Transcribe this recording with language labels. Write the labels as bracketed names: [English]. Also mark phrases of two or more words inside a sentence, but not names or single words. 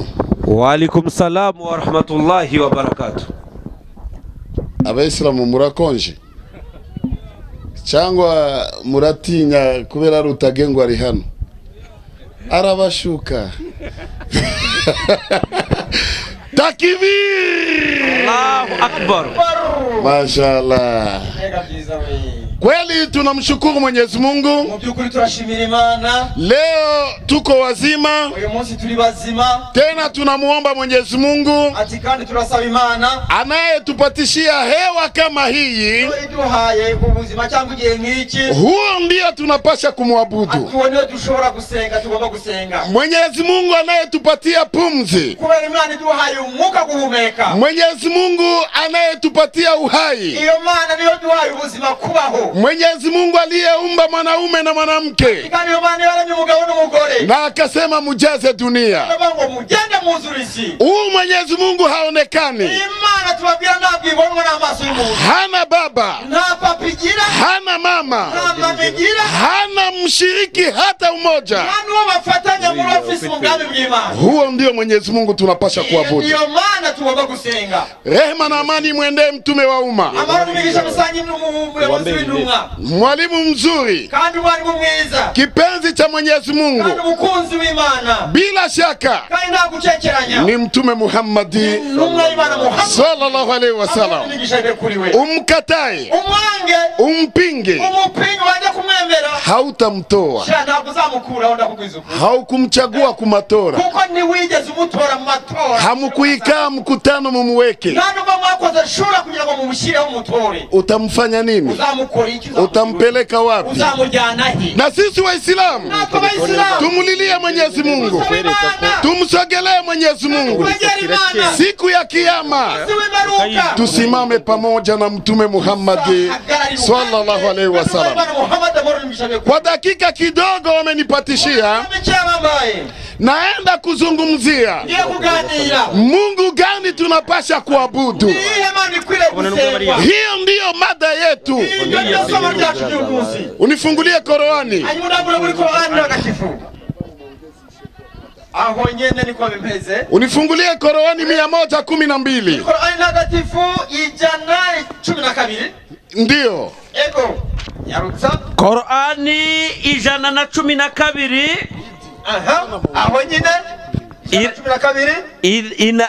[Arabic] وعليكم السلام ورحمة الله وبركاته. [Kinyarwanda] Abayisilamu murakonje cyangwa muratinya kubera Rutagengwa ari hano arabashuka? [Arabic] Takbir! الله أكبر! [Swahili] Mashallah. Kweli tunamshukuru Mwenyezi Mungu. [Kinyarwanda] Mubyukuri turashimira Imana. [Swahili] Leo tuko wazima. [Kinyarwanda] Uyu munsi turi bazima. [Swahili] Tena tunamuomba Mwenyezi Mungu [Kinyarwanda] ati kandi turasaba Imana [Swahili] anayetupatishia hewa kama hii, [Kinyarwanda] iduhaye ubuzima cyangwa igihe nk'iki. [Swahili] Huo ndio tunapasha kumwabudu. [Kinyarwanda] Atuone dushobora gusenga, tugomba gusenga. [Swahili] Mwenyezi Mungu anayetupatia pumzi. [Kinyarwanda] Kubera Imana iduhaye umwuka guhumeka. [Swahili] Mwenyezi Mungu anayetupatia uhai. [Kinyarwanda] Iyo Mana niyo duhaye ubuzima kubaho. [Swahili] Mwenyezi Mungu aliyeumba mwanaume na mwanamke, [Kinyarwanda] kandi iyo Mana yaremye umugabo n'umugore, [Swahili] na akasema mujaze dunia. [Kinyarwanda] Ngo mugende muzurisi. [Swahili] Huyu Mwenyezi Mungu haonekani. [Kinyarwanda] Imana tubabwira ntabwo ibonwa n'amaso y'umuntu. [Swahili] Hana baba, [Kinyarwanda] nta papa igira, [Swahili] hana mama, [Kinyarwanda] nta mama igira, [Swahili] hana mshiriki hata umoja. [Kinyarwanda] Nani wafatanya muri ofisi mugambi bw'Imana. [Swahili] Huo ndio Mwenyezi Mungu tunapasha kuabudu. [Kinyarwanda] Iyo Mana tugomba gusenga. [Swahili] Rehema na amani mwende mtume wa umma, mwalimu mzuri, [Kinyarwanda] kandi mwalimu mwiza, [Swahili] kipenzi cha Mwenyezi Mungu, [Kinyarwanda] kandi mukunzi w'Imana. [Swahili] Bila shaka [Kinyarwanda] kandi nta gucekeranya [Swahili] ni mtume Muhammadi [Arabic] صلى الله عليه وسلم. [Swahili] Umkatae, [Kinyarwanda] umwange, [Swahili] umpinge, [Kinyarwanda] umupinge, wajya kumwemera, [Swahili] hautamtoa, [Kinyarwanda] ntabwo uzamukura, ndakubwiza ukuri. [Swahili] Haukumchagua kumatora, [Kinyarwanda] kuko ni wigeze umutora mu matora. [Swahili] Hamukuikaa mkutano mumuweke. [Kinyarwanda] Ntabwo mwakoze shura kugira ngo mumushireho umutore. [Swahili] Utamfanya nini? [Kinyarwanda] Uzamukora iki? [Swahili] Utampeleka wapi? [Kinyarwanda] Uzamujyana he? [Swahili] Na sisi Waislamu tumulilie Mwenyezi Mungu, tumsogelee Mwenyezi Mungu. Siku ya Kiyama tusimame pamoja na mtume Muhammad [Arabic] صلى الله عليه وسلم. [Swahili] Kwa dakika kidogo wamenipatishia, naenda kuzungumzia Mungu gani tunapasha kuabudu. Hiyo ndiyo mada yetu. Unifungulie Qur'ani. [Kinyarwanda] Aho nyene niko bimeze. [Swahili] Unifungulie Qur'ani 112. Qur'ani takatifu 112. Ndio. [Kinyarwanda] Ego. Yarutsa. [Swahili] Qur'ani 112. [Kinyarwanda] Aha. Aho nyene 112